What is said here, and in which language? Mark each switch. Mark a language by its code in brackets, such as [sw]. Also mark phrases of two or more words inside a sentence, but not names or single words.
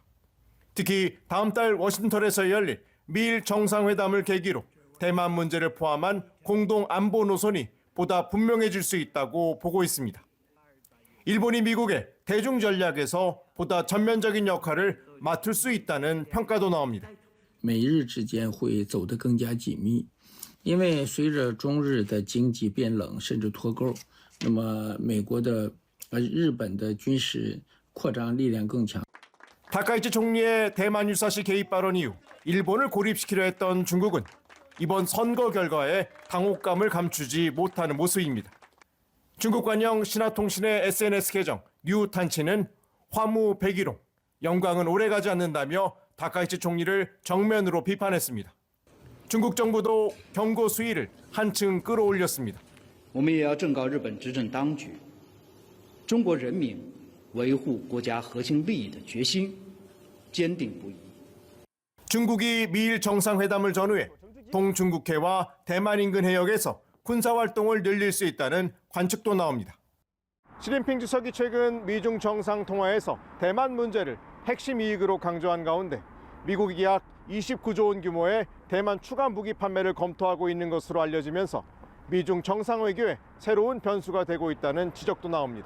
[ko] 특히 다음 달 워싱턴에서 열릴 미일 정상회담을 계기로 대만 문제를 포함한 공동 안보 노선이 보다 분명해질 수 있다고 보고 있습니다. 일본이 미국의 대중 전략에서 보다 전면적인 역할을 맡을 수 있다는 평가도 나옵니다. [zh] 美日之间会走得更加紧密，因为随着中日的经济变冷甚至脱钩，那么美国的日本的军事扩张力量更强。 [ko] 다카이치 총리의 대만 유사시 개입 발언 이후 일본을 고립시키려 했던 중국은 이번 선거 결과에 당혹감을 감추지 못하는 모습입니다. 중국 관영 신화통신의 SNS 계정 뉴탄치는 화무백일홍, 영광은 오래가지 않는다며 다카이치 총리를 정면으로 비판했습니다. 중국 정부도 경고 수위를 한층 끌어올렸습니다. [zh] 我们也要正告日本执政当局，中国人民维护国家核心利益的决心坚定不移。 [ko] 중국이 미일 정상회담을 전후해 동중국해와 대만 인근 해역에서 군사활동을 늘릴 수 있다는 관측도 나옵니다. 시진핑 주석이 최근 미중 정상 통화에서 대만 문제를 핵심 이익으로 강조한 가운데 미국이 약 29조 원 규모의 대만 추가 무기 판매를 검토하고 있는 것으로 알려지면서 미중 정상 외교에 새로운 변수가 되고 있다는 지적도 나옵니다.